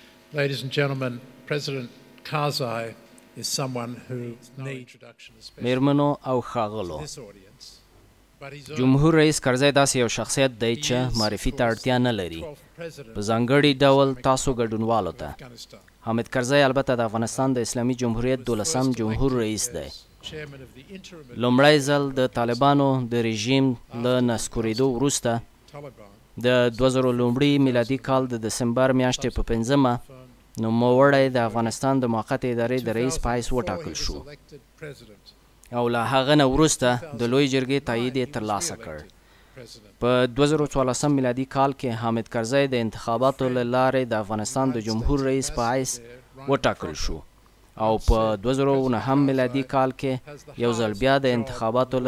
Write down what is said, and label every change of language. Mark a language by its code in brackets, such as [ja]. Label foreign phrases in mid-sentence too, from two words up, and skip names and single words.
[en] Ladies and gentlemen, President Karzai is someone who needs introduction, especially [ps] میرمنو او ښاغلو [en] this audience. But he's [ps] جمهور رئیس کرزی داسې یو شخصیت دی چې معرفي ته اړتیا نه لري [en] 12th president [ps] په ځانګړي ډول تاسو ګډونوالو ته [en] Afghanistan. [ps] حامد کرزی البته د افغانستان د اسلامي جمهوریت 12م جمهور رئیس دی [en] Chairman of the interim [ps] لومړی ځل د طالبانو د رژیم له نسکورېدو وروسته [en] Taliban [ps] د 2000 میلادي کال د دسمبر میاشتې په 5مه نوموړی د افغانستان د موقتې ادارې د رئیس په حیث وټاکل شو [en] elected president. [ps] او له هغه نه وروسته د لوی جرګې تایید یې ترلاسه کړ په 2014 میلادي کال کې حامد کرزی د انتخاباتو له لارې د افغانستان د جمهور رئیس په حیث وټاکل شو او په 2009 میلادي کال کې یو ځل بیا د انتخاباتو